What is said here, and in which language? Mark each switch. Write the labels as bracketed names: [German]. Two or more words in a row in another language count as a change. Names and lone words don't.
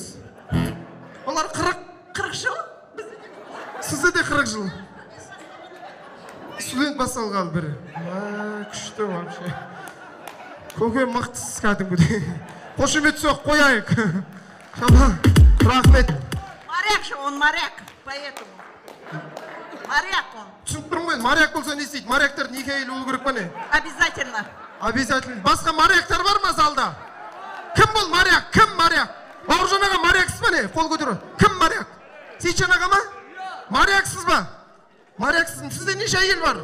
[Kazakh] Олар 40 жыл? Сізде де 40 жыл. Студент басталғалы бірі. Күшті вообще. Көкем мықтысыз кәдімгідей. Қошемет соқ қояйық. Рахмет. [Russian] Моряк же, он моряк, поэтому. Моряк он. [Kazakh] Түсініп тұрмын ғой, моряк болса не істейді? Моряктар неке әйелі болу керек па не? Обязательно. Обязательно. Басқа моряктар бар ма залда? Кім бұл моряк? Кім моряк? Бауыржан аға моряксыз ба не? Қол көтеру. Кім моряк? Сейтжан аға ма? Моряксыз ба? Моряксыз. Сізде неше әйел бар?